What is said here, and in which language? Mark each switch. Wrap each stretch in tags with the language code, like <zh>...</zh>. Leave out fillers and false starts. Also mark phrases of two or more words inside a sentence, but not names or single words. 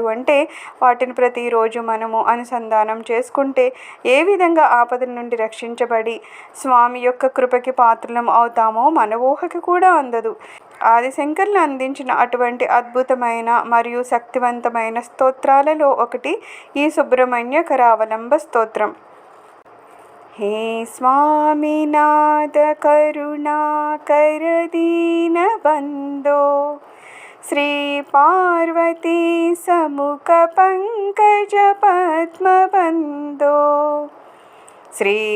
<te>అంటే వాటిని ప్రతిరోజు మనము అనుసంధానం చేసుకుంటే ఏ విధంగా ఆపదల నుండి రక్షించబడి స్వామి యొక్క కృపకి పాత్రలం అవుతామో మన ఊహకి కూడా అందదు. ఆదిశంకర్లు అందించిన అటువంటి అద్భుతమైన మరియు శక్తివంతమైన స్తోత్రాలలో ఒకటి ఈ సుబ్రహ్మణ్య కరావలంబ స్తోత్రం.</te> <sa>हे स्वामीनाथ करुणाकर दीनबन्धो श्री पार्वती समुख पंकज पद्मबन्धो श्री</sa>